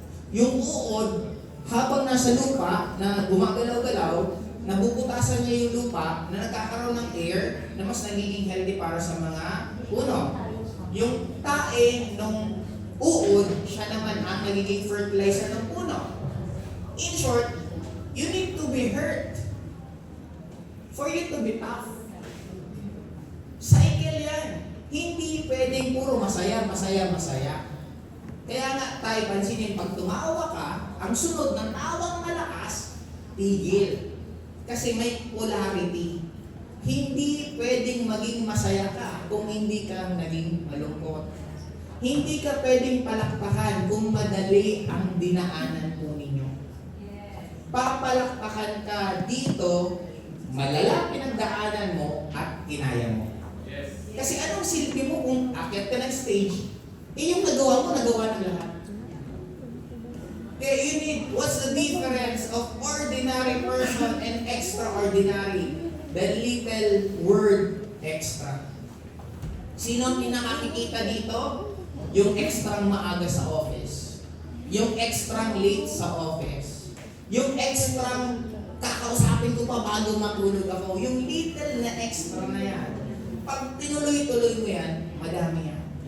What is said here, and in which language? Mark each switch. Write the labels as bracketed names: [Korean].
[Filipino] Yung uod, habang nasa lupa, na gumagalaw-galaw, nabubutasan niya yung lupa na nagkakaroon ng air na mas nagiging healthy para sa mga puno. Yung tae ng uod, siya naman ang nagiging fertilizer ng puno. [English] In short, you need to be hurt for you to be tough. Cycle yan. [Filipino] Hindi pwedeng puro masaya, masaya, masaya. Kaya nga tayo pansinin, pag tumawa ka, ang sunod ng tawang malakas, tigil. Kasi may polarity. Hindi pwedeng maging masaya ka kung hindi ka naging malungkot. Hindi ka pwedeng palakpakan kung madali ang dinaanan po ninyo. Papalakpakan ka dito, malala pinagdaanan mo at kinaya mo. Kasi anong silbi mo kung akyat ka ng stage, yung nagawa mo, nagawa ng lahat. [English] Kaya you need, what's the difference of ordinary person and extraordinary? The little word extra. [Filipino] Sino ang pinakakikita dito? Yung extrang maaga sa office. Yung extrang late sa office. Yung extrang kakausapin ko pa bago matulog ako. Yung little na extra na yan. Pag tinuloy-tuloy mo yan, madami yan.